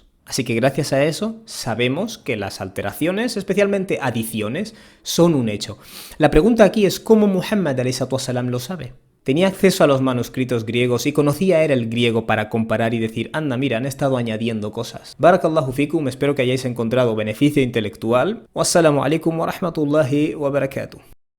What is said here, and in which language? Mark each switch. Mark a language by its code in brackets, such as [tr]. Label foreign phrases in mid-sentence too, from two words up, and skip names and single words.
[es] Así que gracias a eso sabemos que las alteraciones, especialmente adiciones, son un hecho. La pregunta aquí es: ¿cómo Muhammad a.s. lo sabe? Tenía acceso a los manuscritos griegos y conocía él el griego para comparar y decir: anda, mira, han estado añadiendo cosas. [ar] بارك الله فيكم, [es] espero que hayáis encontrado beneficio intelectual. [ar] والسلام عليكم ورحمة الله وبركاته.